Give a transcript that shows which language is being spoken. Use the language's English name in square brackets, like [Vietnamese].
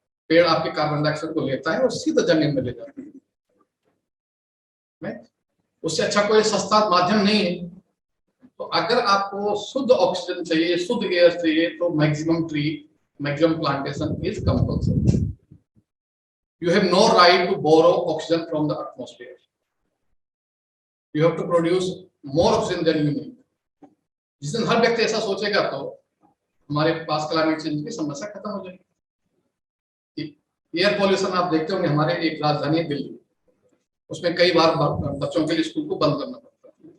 [Hindi] पेड़ आपके carbon dioxide को लेता है और सीधा जमीन में ले जाता है। उससे अच्छा कोई सस्ता माध्यम नहीं है। तो अगर आपको शुद्ध ऑक्सीजन चाहिए, शुद्ध एयर चाहिए, तो [English] Maximum plantation is compulsory. You have no right to borrow oxygen from the atmosphere. You have to produce more oxygen than you need. [Hindi] जिस दिन हर व्यक्ति ऐसा सोचेगा तो हमारे पास क्लाइमेट चेंज की समस्या खत्म हो जाएगी। एयर पॉल्यूशन आप देखते होंगे, हमारे एक राजधानी है दिल्ली, उसमें कई बार बच्चों के लिए स्कूल को बंद करना पड़ता है।